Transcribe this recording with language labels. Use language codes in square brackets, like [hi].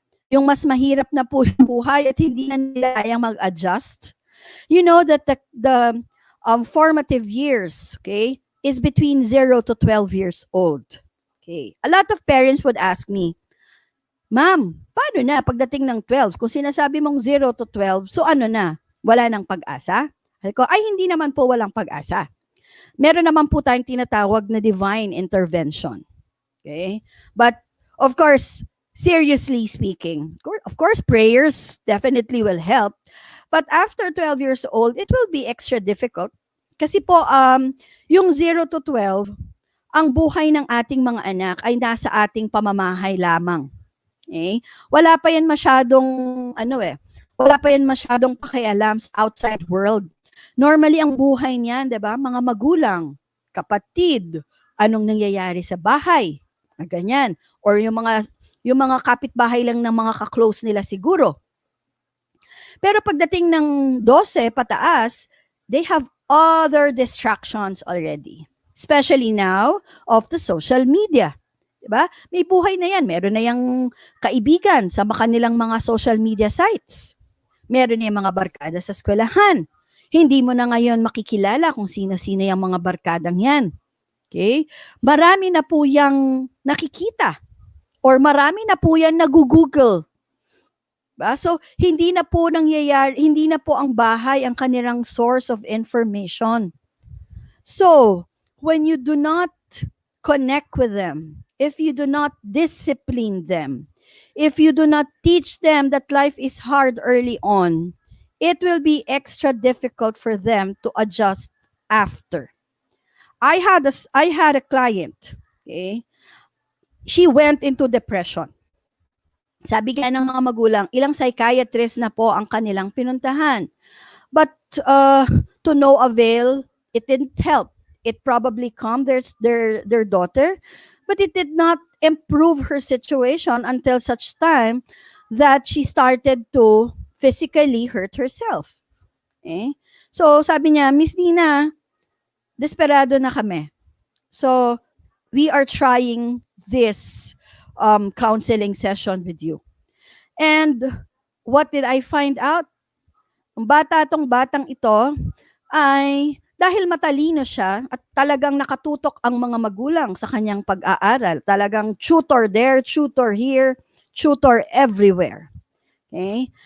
[tl] Yung mas mahirap na po yung buhay at hindi na nila kayang mag-adjust. [en] You know that the formative years, okay, is between 0 to 12 years old. Okay. A lot of parents would ask me, Ma'am, [tl] paano na pagdating ng 12? Kung sinasabi mong 0 to 12, so ano na? Wala nang pag-asa? Sabi ko, ay hindi naman po walang pag-asa. Meron naman po tayong tinatawag na [en] divine intervention. [tl] Okay? [en] But, of course, seriously speaking, of course, prayers definitely will help. But after 12 years old, it will be extra difficult. [tl] Kasi po, yung 0 to 12, ang buhay ng ating mga anak ay nasa ating pamamahay lamang. Okay? Wala pa yan masyadong, wala pa yan masyadong pakialam sa outside world. Normally, ang buhay niyan, di ba? Mga magulang, kapatid, anong nangyayari sa bahay, ganyan. Or yung mga kapitbahay lang ng mga ka-close nila siguro. Pero pagdating ng 12 pataas, [en] they have other distractions already. Especially now of the social media. [tl] Diba? May buhay na yan. Meron na yung kaibigan sa kanilang mga social media sites. Meron na yung mga barkada sa eskwelahan. Hindi mo na ngayon makikilala kung sino-sino yung mga barkadang yan. Okay? Marami na po yung nakikita. Or marami na po yan nag-google. Diba? So, hindi na po ang bahay ang kanilang [en] source of information. So, when you do not connect with them, if you do not discipline them, if you do not teach them that life is hard early on, it will be extra difficult for them to adjust after. I had a client, okay? She went into depression. [tl] Sabi nga ng mga magulang, ilang psychiatrist na po ang kanilang pinuntahan. [en] But to no avail, it didn't help. It probably calmed their daughter, but it did not improve her situation until such time that she started to physically hurt herself. Okay? [tl] So sabi niya, Miss Nina, desperado na kami. [en] So we are trying this counseling session with you. And what did I find out? [tl] Ang batang ito ay dahil matalino siya at talagang nakatutok ang mga magulang sa kanyang pag-aaral. Talagang [en] tutor there, tutor here, tutor everywhere. Okay?